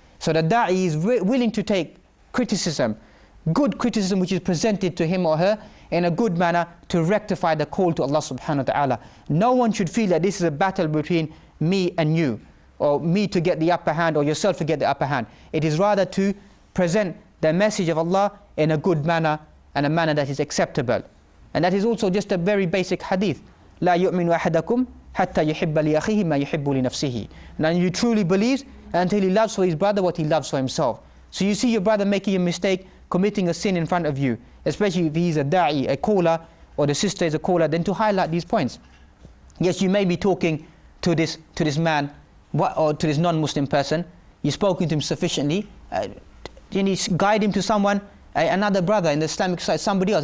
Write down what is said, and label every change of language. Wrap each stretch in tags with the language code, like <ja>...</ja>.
<en>So the da'i is willing to take criticism, good criticism which is presented to him or her in a good manner to rectify the call to Allah subhanahu wa ta'ala. No one should feel that this is a battle between me and you, or me to get the upper hand, or yourself to get the upper hand. It is rather to present the message of Allah in a good manner and a manner that is acceptable. And that is also just a very basic hadith.</en> <ar>لا يؤمن أحدكم حتى يحب لأخيه ما يحب لنفسه.</ar> <en>Now you truly believes until he loves for his brother what he loves for himself. So you see your brother making a mistake, committing a sin in front of you, especially if he's a da'i, a caller, or the sister is a caller, then to highlight these points. Yes, you may be talking to this man, or to this non-Muslim person, you've spoken to him sufficiently, you need to guide him to someone, another brother in the Islamic side, somebody else.</en>